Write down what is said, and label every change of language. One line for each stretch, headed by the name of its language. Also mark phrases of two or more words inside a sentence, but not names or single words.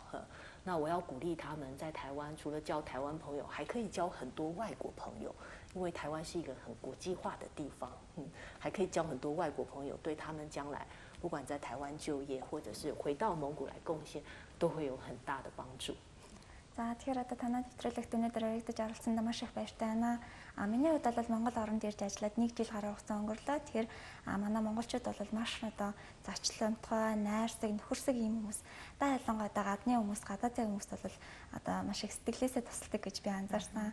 Chinese: 那我要鼓励他们在台湾，除了交台湾朋友，还可以交很多外国朋友。因为台湾是一个很国际化的地方，还可以交很多外国朋友，对他们将来不管在台湾就业，或者是回到蒙古来贡献，都会有很大的帮助。
Mongolian: За тэгэхээр одоо танай нэвтрүүлэгт өнөөдөр оролцож оролцсонд маш их баяртай байна. Миний хувьд бол Монгол оронд ирж ажиллаад 1 жил гаруй хугацаа өнгөрлөө. Тэгэхээр манай монголчууд бол маш одоо зочлонтой, найрсаг, нөхөрсөг юм хүмүүс. Ялангуяа гадны хүмүүс, гадаадын хүмүүс бол одоо маш их сэтгэлээсээ тусалдаг гэж би анзаарсан.